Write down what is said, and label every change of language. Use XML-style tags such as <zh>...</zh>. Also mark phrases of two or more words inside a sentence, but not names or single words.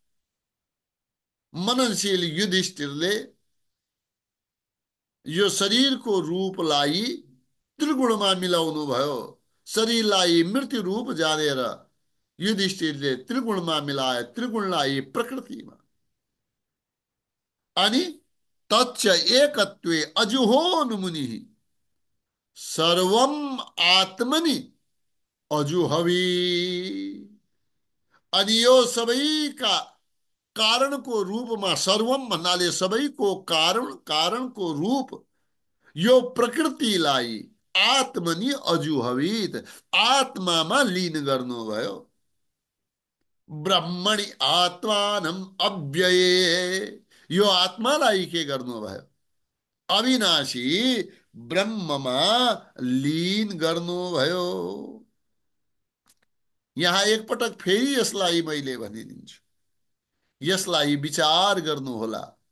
<ne>मननशील युधिष्ठिरले यो शरीरको रूपलाई त्रिगुणमा मिलाउनु भयो। शरीरलाई मृत्यु रूप जानेर युधिष्ठिरले त्रिगुणमा मिलाए, त्रिगुणलाई प्रकृतिमा।</ne> <sa>अनि तच्च एकत्वे अजुहोन मुनि सर्वम आत्मनि अजुहवी।</sa> <ne>अनि यो सबैका कारणको रूपमा, सर्वम भन्नाले सबैको कारण, कारणको रूप यो प्रकृतिलाई</ne> <sa>आत्मनि अजुहवित,</sa> <ne>आत्मामा लीन गर्नुभयो।</ne> <sa>ब्रह्मणि आत्मानम अव्यये,</sa> <ne>यो आत्मालाई के गर्नुभयो? अविनाशी ब्रह्ममा लीन गर्नुभयो। यहाँ एकपटक फेरि यसलाई मैले भनिदिन्छु, यसलाई विचार गर्नुहोला।</ne>